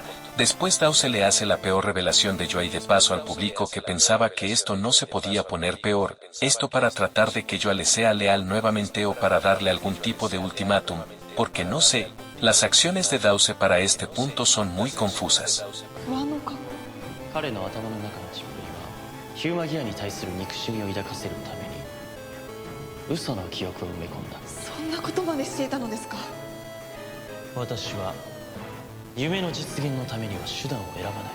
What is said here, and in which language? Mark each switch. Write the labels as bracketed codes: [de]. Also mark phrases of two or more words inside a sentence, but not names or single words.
[es] Después Dause le hace la peor revelación de Joy de paso al público que pensaba que esto no se podía poner peor, esto para tratar de que Joy le sea leal nuevamente o para darle algún tipo de ultimátum, porque no sé, las acciones de Dause para este punto son muy confusas. [ja] 彼の頭の中の血振りはヒューマギアに対する憎しみを抱かせるために嘘の記憶を埋め込んだ。そんなことまでしていたのですか。私は夢の実現のためには手段を選ばない。